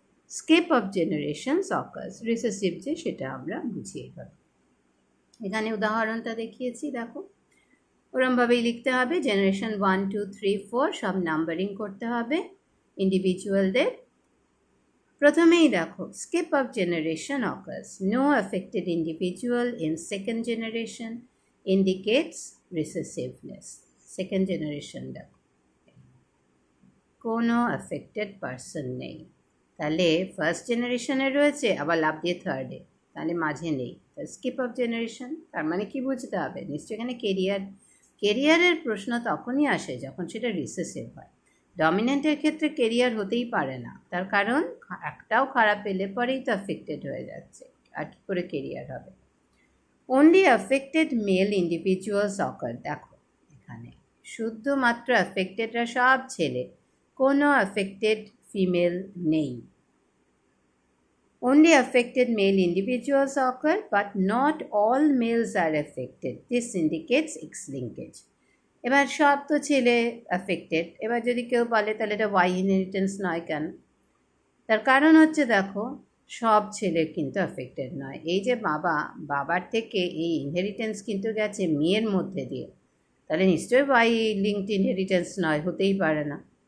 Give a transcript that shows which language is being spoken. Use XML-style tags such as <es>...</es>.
<en>skip of generations occurs,</en> <bn>recessive যে সেটা আমরা বুঝি এবার। এখানে উদাহরণটা দেখিয়েছি, দেখো ওরমভাবেই লিখতে হবে। জেনারেশন 1 2 3 4 সব নাম্বারিং করতে হবে ইন্ডিভিজুয়ালদের। প্রথমেই দেখো,</bn> <en>skip of generation occurs. No affected individual in second generation indicates recessiveness. Second generation</en> <bn>দেখো, কোনো</bn> <en>affected person</en> <bn>নেই। তাহলে ফার্স্ট জেনারেশনে রয়েছে, আবার লাভ দিয়ে থার্ডে, তাহলে মাঝে নেই। স্কিপ অফ জেনারেশন তার মানে কি বুঝতে হবে? নিশ্চয়ই এখানে কেরিয়ারের প্রশ্ন তখনই আসে যখন সেটা রিসেসিভ হয়। ডমিনেন্টের ক্ষেত্রে কেরিয়ার হতেই পারে না, তার কারণ একটাও খারাপ পেলে পরেই তো অ্যাফেক্টেড হয়ে যাচ্ছে, আর কি করে কেরিয়ার হবে?</bn> <en>only affected male individuals occur,</en> <bn>দেখো এখানে শুধুমাত্র অ্যাফেক্টেডরা সব ছেলে, কোনো অ্যাফেক্টেড ফিমেল নেই।</bn> <en>Only affected male individuals occur, but not all males are affected. This indicates X-linkage.</en> <bn>এবার সব তো ছেলে অ্যাফেক্টেড, এবার যদি কেউ বলে তাহলে এটা ওয়াই ইনহেরিটেন্স নয় কেন? তার কারণ হচ্ছে দেখো, সব ছেলে কিন্তু অ্যাফেক্টেড নয়। এই যে বাবার থেকে এই ইনহেরিটেন্স কিন্তু গেছে মেয়ের মধ্যে দিয়ে, তাহলে নিশ্চয়ই ওয়াই লিঙ্কড ইনহেরিটেন্স নয়, হতেই পারে না।</bn>